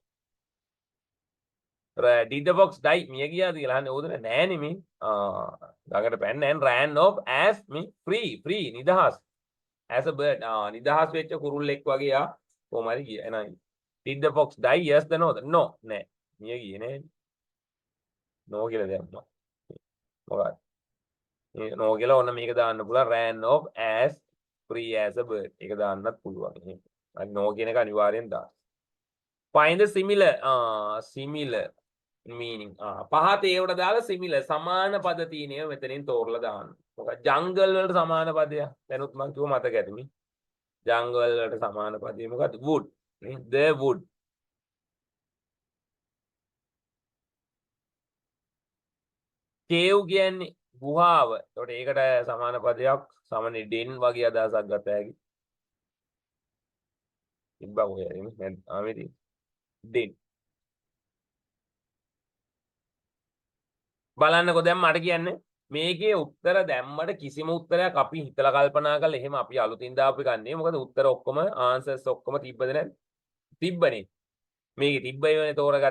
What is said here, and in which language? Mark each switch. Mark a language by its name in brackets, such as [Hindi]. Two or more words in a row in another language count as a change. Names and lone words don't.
[English] did the fox die [Sinhala] මිය ගියාද කියලා අහන්නේ ඕද නෑනේ මේ ගඟට පැන්න [English] and ran off as me free [Sinhala] නිදහස් [English] as a bird [Sinhala] නිදහස් වෙච්ච කුරුල්ලෙක් වගේ ආ කොහොම හරි ගියා එහෙනම් [English] did the fox die yes the no [Sinhala] නෑ මිය ගියේ නෑ no කියලා දැම්මා මොකක්ද මේ no කියලා ඔන්න මේක දාන්න පුළුවන් [English] ran off as free as a bird [Sinhala] ඒක දාන්නත් පුළුවන් එහෙනම් අර no කියන එක අනිවාර්යෙන් දාන්න [English] find the similar meaning [Sinhala] පහත ඒවට දාලා similar සමාන පද තියෙනව මෙතනින් තෝරලා දාන්න මොකක්ද jungle වලට සමාන පදයක් දැනුත් මම කිව්ව මතක ඇතිනේ jungle වලට සමාන පදේ මොකක්ද wood නේ [English] the wood [Sinhala] cave කියන්නේ ගුහාව එතකොට ඒකට සමාන පදයක් සාමාන්‍ය den වගේ අදහසක් ගත හැකි ඉබ්බා ඔය නේ ආමේදී den බලන්නකෝ දැන් මට කියන්නේ මේකේ උත්තර දැම්මට කිසිම උත්තරයක් අපි හිතලා කල්පනා කරලා එහෙම අපි අලුතින් දාපු එකක් නෙවෙයි මොකද උත්තර ඔක්කොම ආන්සර්ස් ඔක්කොම තිබ්බද නැද්ද තිබ්බනේ මේක තිබ්බයිවනේ තෝරගත්ත.